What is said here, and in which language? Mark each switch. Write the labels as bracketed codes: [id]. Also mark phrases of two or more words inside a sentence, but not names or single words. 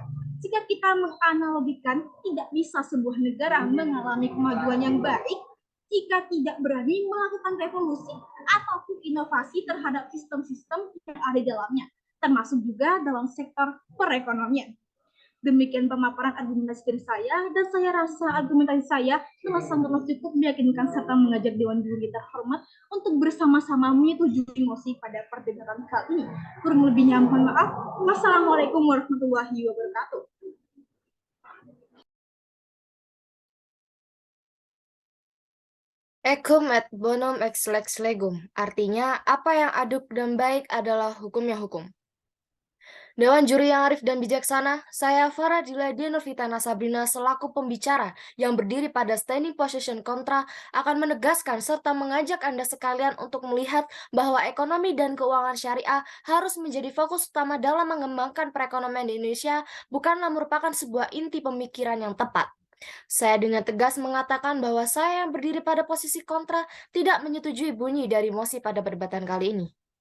[id] Jika kita menganalogikan, tidak bisa sebuah negara mengalami kemajuan yang baik jika tidak berani melakukan revolusi ataupun inovasi terhadap sistem-sistem yang ada di dalamnya, termasuk juga dalam sektor perekonomian. Demikian pemaparan argumentasi dari saya, dan saya rasa argumentasi saya telah sangatlah cukup meyakinkan serta mengajak Dewan Juri terhormat untuk bersama-sama menyetujui mosi pada perdebatan kali ini. Kurang lebihnya mohon maaf. [ar] والسلام عليكم ورحمة الله وبركاته. [la] Ecum et bonum ex lex legum, [id] artinya apa yang aduk dan baik adalah hukumnya hukum. Dewan Juri yang arif dan bijaksana, saya Faradila Dinulfita Sabrina selaku pembicara yang berdiri pada [en] standing position [id] kontra akan menegaskan serta mengajak Anda sekalian untuk melihat bahwa ekonomi dan keuangan syariah harus menjadi fokus utama dalam mengembangkan perekonomian di Indonesia, bukanlah merupakan sebuah inti pemikiran yang tepat. Saya dengan tegas mengatakan bahwa saya yang berdiri pada posisi kontra tidak menyetujui bunyi dari mosi pada perdebatan kali ini.